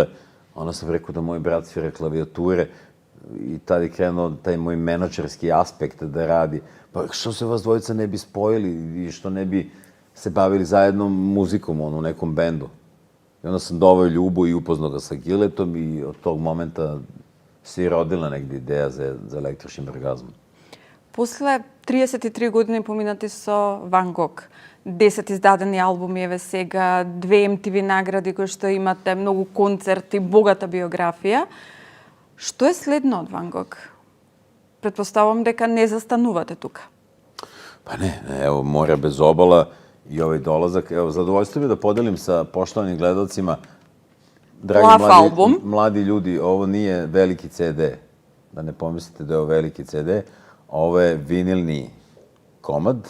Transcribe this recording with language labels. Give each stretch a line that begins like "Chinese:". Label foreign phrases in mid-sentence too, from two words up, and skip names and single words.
Serbian: Onda sam rekao da moj brat svira klavijature i tada je krenuo taj moj menadžerski aspekt da radi. Pa što se vas dvojica ne bi spojili i što ne bi se bavili zajedno muzikom u nekom bendu. I onda sam doveo Ljubu i upoznao ga sa Giletom i od tog momenta se i rodila negde ideja za električnim orgazmom.
Macedonian: После 33 години поминати со Ван Гог, 10 издадени албуми еве сега, 2 MTV награди кои што имате, многу концерти, богата биографија. Што е следно од Ван Гог? Предпоставувам дека не застанувате тука.
Serbian: Pa ne, evo, More bez obala i ovaj dolazak. Evo, zadovoljstvo mi je da podelim sa poštovanim gledalcima. Dragi mladi ljudi, ovo nije veliki CD. Da ne pomislite da je ovo veliki CD. Ovo je vinilni komad.